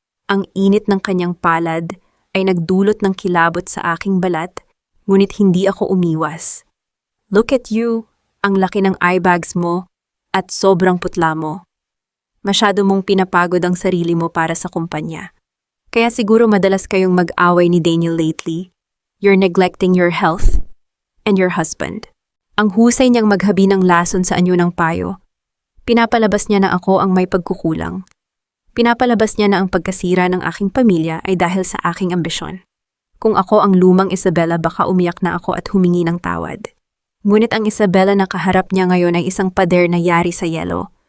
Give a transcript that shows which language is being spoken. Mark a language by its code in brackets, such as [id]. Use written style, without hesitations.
[tl] Ang init ng kanyang palad ay nagdulot ng kilabot sa aking balat, ngunit hindi ako umiwas. [en] Look at you, [tl] ang laki ng eye bags mo at sobrang putla mo. Masyado mong pinapagod ang sarili mo para sa kumpanya. Kaya siguro madalas kayong mag-away ni Daniel lately. [en] You're neglecting your health and your husband. [tl] Ang husay niyang maghabi ng lason sa anyo ng payo. Pinapalabas niya na ako ang may pagkukulang. Pinapalabas niya na ang pagkasira ng aking pamilya ay dahil sa aking ambisyon. Kung ako ang lumang Isabella, baka umiyak na ako at humingi ng tawad. Ngunit ang Isabella na kaharap niya ngayon ay isang pader na yari sa yelo.